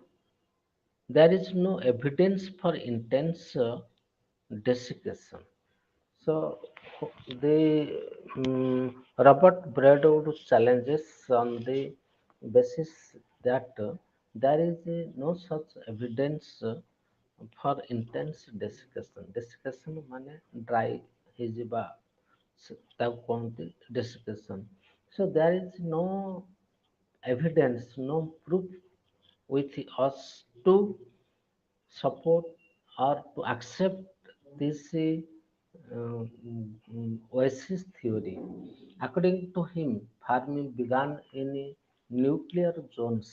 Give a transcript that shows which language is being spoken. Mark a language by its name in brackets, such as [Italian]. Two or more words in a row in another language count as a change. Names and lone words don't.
[English] There is no evidence for intense desiccation. So the Robert Braidwood challenges on the basis that there is no such evidence for intense desiccation. [Odia] Desiccation ମାନେ dry ହେଇଯିବା ତାକୁ କହନ୍ତି desiccation. [English] So there is no evidence, no proof with us to support or to accept this oasis theory. According to him, farming began in nuclear zones.